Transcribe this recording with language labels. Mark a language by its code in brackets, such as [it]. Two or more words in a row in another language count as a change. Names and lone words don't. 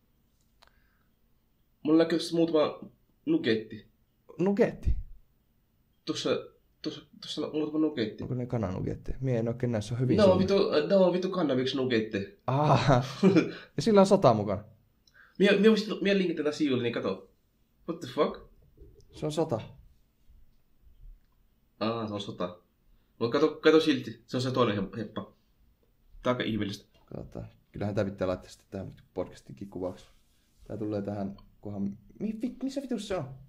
[fi] Mulla näkyy tossa muutama nugetti. Nugetti? Tuossa on muutama nugetti. Onko ne kananugetti? Mie en oikein näissä, on hyvin ne on vitu kannaviksi nugetti. Ja sillä on 100 mukana. Mie linkin tätä sivuille, niin kato. [en] What the fuck? [fi] Se on 100. Se on 100. Mutta kato silti, se on se toinen heppa. Tää on aika ihmeellistä. Katsotaan. Kyllähän tää pitää laittaa sitten tähän podcastinkin kuvaksi. Tää tulee tähän kohan... Missä vitus se on?